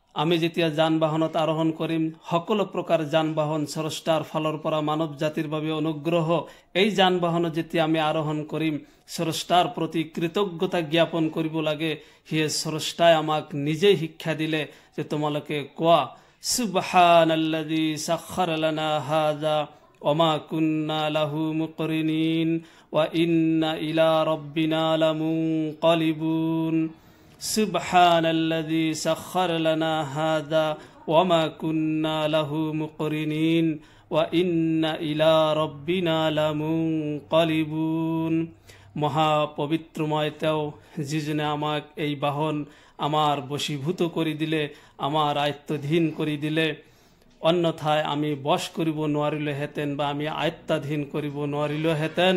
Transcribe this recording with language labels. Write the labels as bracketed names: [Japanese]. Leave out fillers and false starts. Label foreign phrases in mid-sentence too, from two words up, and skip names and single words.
[Assamese] আমি যেতিয়া যান বাহনত আৰোহণ কৰিম সকলো প্ৰকাৰ যান বাহন স্ৰষ্টাৰ ফালৰ পৰা মানৱ জাতিৰ বাবে অনুগ্ৰহ এই যান বাহনত যেতিয়া আমি আৰোহণ কৰিম স্ৰষ্টাৰ প্ৰতি কৃতজ্ঞতা জ্ঞাপন কৰিব লাগে হিয়ে স্ৰষ্টাই আমাক নিজে শিক্ষা দিলে যে তোমালোকে কোৱা [Arabic] سبحان الذي سخر لنا هذا وما كنا له مقرنين وإنا إلى ربنا لمنقلبون سبحان الذي سخر لنا هذا وما كنا له مقرنين وإنا إلى ربنا لمنقلبون. [Assamese] মহা পবিত্রময় তেও যিজনে আমাক এই বাহন আমার বশীভূত কৰি দিলে আমার আয়ত্তাধীন কৰি দিলে অন্যথায় আমি বশ কৰিব নোৱাৰিলোহেঁতেন বা আমি আয়ত্তাধীন কৰিব নোৱাৰিলোহেঁতেন।